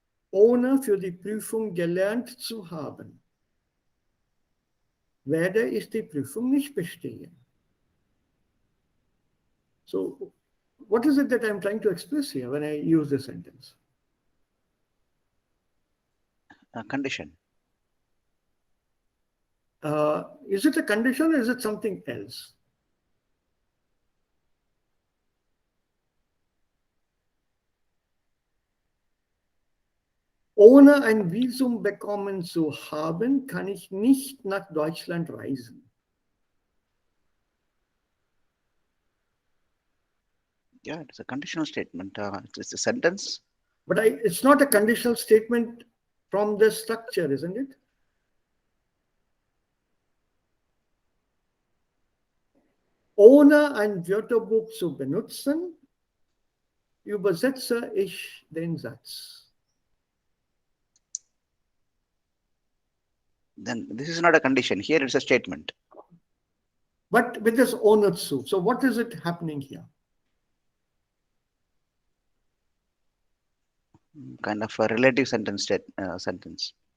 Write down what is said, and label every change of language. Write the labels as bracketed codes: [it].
[de] Ohne für die Prüfung gelernt zu haben, werde ich die Prüfung nicht bestehen. [en] So, what is it that I'm trying to express here when I use this sentence? A condition. Is it a condition or is it something else? [de] Ohne ein Visum bekommen zu haben, kann ich nicht nach Deutschland reisen. [en] Yeah, it's a conditional statement. It's a sentence. But it's not a conditional statement from the structure, isn't it? [de] Ohne ein Wörterbuch zu benutzen, übersetze ich den Satz. [en] Then this is not a condition. Here it's a statement. But with this ohne zu. So what is it happening here? Kind of a relative sentence. Sentence.